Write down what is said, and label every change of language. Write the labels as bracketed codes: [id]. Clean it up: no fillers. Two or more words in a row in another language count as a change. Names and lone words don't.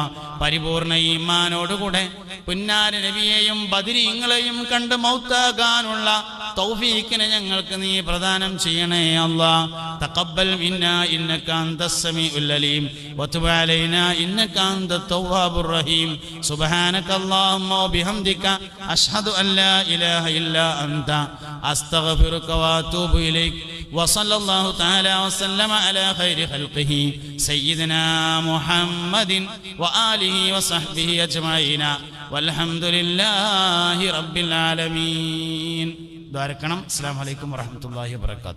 [ml] പരിപൂർണ ഈമാനോടുകൂടെ പുന്നാര നബിയെയും ബദരീങ്ങളെയും കണ്ട് മൗത്താകാനുള്ള തൗഫീഖിനെ ഞങ്ങൾക്ക് നീ പ്രദാനം ചെയ്യണേ അല്ലാഹ്. [ar] تقبل منا إنك أنت السميع العليم وتب علينا إنك أنت التواب الرحيم. سبحانك اللهم وبحمدك أشهد أن لا إله إلا أنت أستغفرك وأتوب إليك. وصلى الله تعالى وسلم على خير خلقه سيدنا محمد وآله وصحبه أجمعين والحمد لله رب العالمين. السلام عليكم ورحمة الله وبركاته.